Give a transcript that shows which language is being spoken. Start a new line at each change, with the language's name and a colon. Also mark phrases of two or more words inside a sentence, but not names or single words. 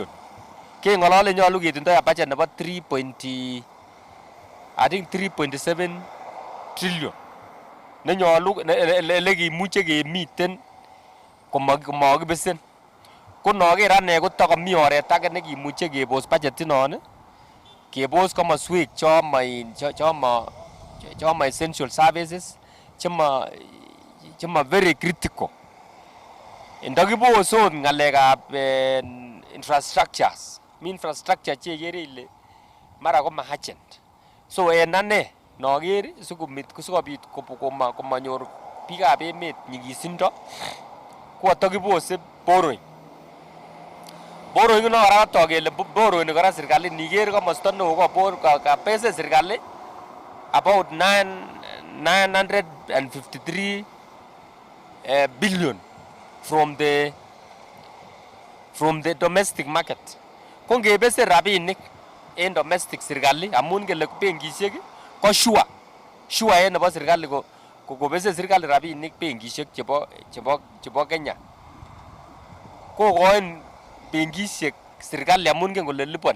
Kalenjin: Ke ngolole nyolu ketindoi budget nebo 3.7 trillion. Ne nyolu le kimuche kemiten komokibesen. Ko noker ane ko takomi oret age ne kimuche kebos budget inon, kebos komoswek choma
English: essential services
Kalenjin: chema
English: very critical.
Kalenjin: Ndakibosot ngalekab infrastructures, mi infrastructure chekere ile mara ko urgent. So en ane noker sikobit komanyor biikab emet nyigisindo ko atakibose borrowing. Borrowing no kora kotok kele borrowing kora serikali niker komosta neo kabese serikali
English: about 953 billion from the domestic market.
Kalenjin: Ko ngebese rabinik en domestic serikali amun kele benkishek ko sure en nebo serikali ko bese serikali rabinik benkishek chebo Kenya. Ko koen benkishek serikali amun ngen kole liponi.